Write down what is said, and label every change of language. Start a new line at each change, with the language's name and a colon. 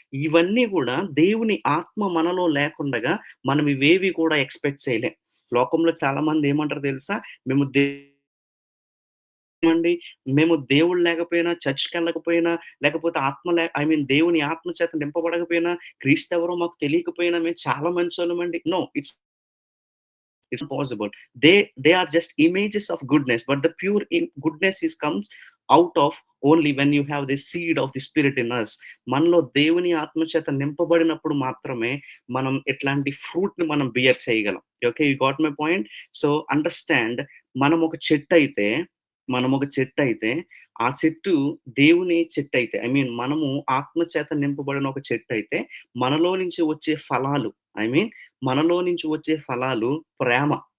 Telugu: ఇవన్నీ గూడా దేవుని ఆత్మ మనలో లేకుండగా మనం ఇవేవి కూడా ఎక్స్‌పెక్ట్ చేయలేం. లోకంలో చాలా మంది ఏమంటారో తెలుసా? మేము అండి. మేము దేవుడు లేకపోయినా, చర్చ్‌కెళ్ళకపోయినా, లేకపోతే ఆత్మ లే ఐ మీన్ దేవుని ఆత్మ చేత నింపబడకపోయినా, క్రీస్తెవరో మాకు తెలియకపోయినా మేము చాలా మంచోళ్ళమండి.
English: No, it's impossible. They are just images of goodness, but the pure goodness is comes out of only when you have the seed of the spirit in us.
Telugu: మనలో దేవుని ఆత్మ చేత నింపబడినప్పుడు మాత్రమే మనం ఇట్లాంటి ఫ్రూట్‌ని మనం బియర్ చేయగలం. Okay.
English: You got my point?
Telugu: So, understand, మనం ఒక చెట్టయితే మనం ఒక చెట్టయితే, ఆ చెట్టు దేవుని చెట్టయితే ఐ మీన్ మనము ఆత్మ చేత నింపబడిన ఒక చెట్టయితే, మనలో నుంచి వచ్చే ఫలాలు ఐ మీన్ మనలో నుంచి వచ్చే ఫలాలు ప్రేమ.